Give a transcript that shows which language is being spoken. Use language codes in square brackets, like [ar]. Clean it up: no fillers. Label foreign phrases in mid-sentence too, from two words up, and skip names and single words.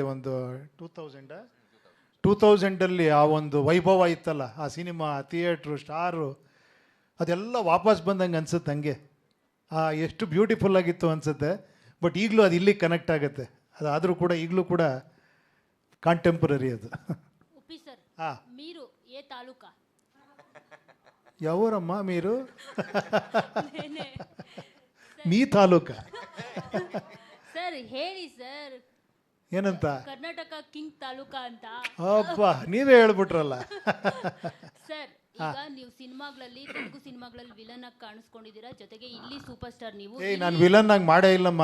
[kn] ಒಂದು 2000 ಆ ಒಂದು ವೈಭವ ಇತ್ತಲ್ಲ ಆ ಸಿನಿಮಾ, ಥಿಯೇಟ್ರು, ಸ್ಟಾರು, ಅದೆಲ್ಲ ವಾಪಸ್ ಬಂದಂಗೆ ಅನ್ಸುತ್ತೆ. ಹಂಗೆ ಎಷ್ಟು ಬ್ಯೂಟಿಫುಲ್ ಆಗಿತ್ತು ಅನಿಸುತ್ತೆ. ಬಟ್ ಈಗಲೂ ಅದು ಇಲ್ಲಿ ಕನೆಕ್ಟ್ ಆಗುತ್ತೆ. ಅದಾದರೂ ಕೂಡ ಈಗಲೂ ಕೂಡ ಕಾಂಟೆಂಪರರಿ ಅದು. ಉಪ್ಪಿ ಸರ್, [te] మీరు ఏ ఏ తాలూకా ఎవరమ్మా మీరు? నేనే. మీ ತಾಲೂಕ [kn] ಸರ್ ಹೇಳಿ ಸರ್, ಏನಂತ? ಕರ್ನಾಟಕ ಕಿಂಗ್ ತಾಲೂಕಾ ಅಂತ. ಅಪ್ಪ ನೀವೇ ಹೇಳ್ಬಿಟ್ರಲ್ಲ. ಸರ್ ಈಗ ನೀವು ಸಿನಿಮಾಗಳಲ್ಲಿ, ತೆಲುಗು ಸಿನಿಮಾಗಳಲ್ಲಿ ವಿಲನ್ ಆಗಿ ಕಾಣಿಸ್ಕೊಂಡಿದ್ದೀರಾ, ಜೊತೆಗೆ ಇಲ್ಲಿ [en] super star [kn] ನೀವು. ಏಯ್ ನಾನು ವಿಲನ್ ಆಗಿ ಮಾಡೇ ಇಲ್ಲಮ್ಮ.